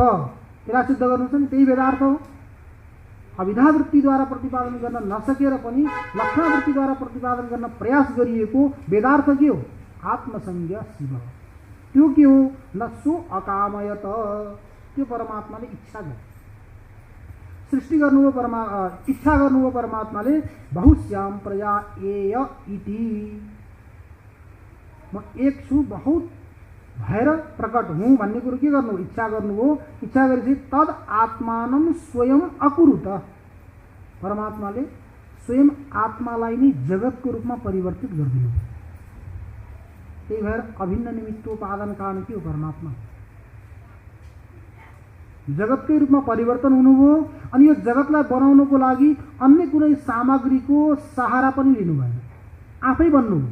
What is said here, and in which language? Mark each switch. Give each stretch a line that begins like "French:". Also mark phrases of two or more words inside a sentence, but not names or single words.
Nepali: यसलाई सिद्ध गर्नु छ नि, त्यही वेदार्थ हो। अविधावृत्तिद्वारा प्रतिपादन गर्न नसकेर पनि लक्षणवृत्तिद्वारा प्रतिपादन गर्न प्रयास गरिएको वेदार्थ के हो, आत्मसंज्ञ शिव। त्यो के हो, न
Sanskrit: सो अकामयत,
Nepali: त्यो परमात्माले इच्छा गरे, सृष्टि गर्नुभयो, इच्छा गर्नुभयो परमात्माले।
Sanskrit: बहुश्याम प्रजा एय इति,
Nepali: म एक छु, बहुत भएर प्रकट हुँ भन्ने कुरो के गर्नु, इच्छा गर्नुभयो। इच्छा गरेपछि
Sanskrit: तद आत्मानं स्वयं अकुरुत,
Nepali: परमात्माले स्वयं आत्मालाई नै जगतको रूपमा परिवर्तित गरिदिनु। त्यही भएर अभिन्न निमित्तोपादान कारण के हो, परमात्मा जगतकै रूपमा परिवर्तन हुनुभयो। अनि यो जगतलाई बनाउनको लागि अन्य कुनै सामग्रीको सहारा पनि लिनु भएन, आफै बन्नुभयो।